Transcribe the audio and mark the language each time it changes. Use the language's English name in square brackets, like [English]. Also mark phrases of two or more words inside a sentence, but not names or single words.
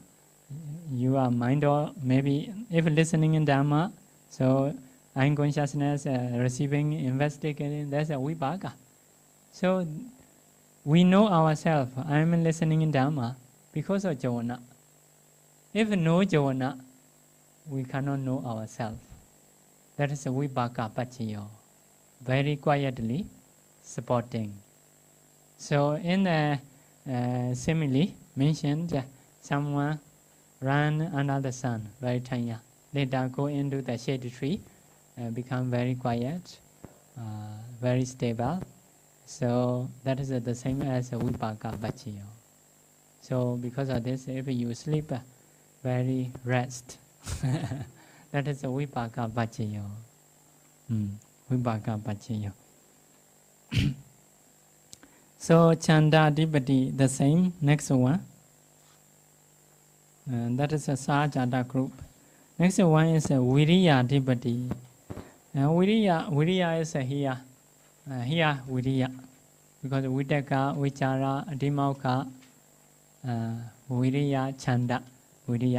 [English] You are mind or maybe if listening in Dhamma, so unconsciousness receiving, investigating, that's a vipaka. So we know ourselves. I am listening in Dhamma because of Javana. If no Javana, we cannot know ourselves. That is a [Pali] vipaka paccaya. [English] Very quietly supporting. So in the simile mentioned, someone ran under the sun, very tiny. Later go into the shade tree, become very quiet, very stable. So that is the same as a [Pali] vipaka paccaya. [English] So because of this, if you sleep, very rest. That is a [Pali] vipaka paccaya. Vipaka paccaya. So chanda adipati, [English] the same. Next one. That is a Sahajata group. Next one is a [Pali] Viriya adipati. [English] Viriya is here. Here Viriya. [Pali] Because Vitaka, Vichara, Adhimauka, Viriya, Chanda, Viriya.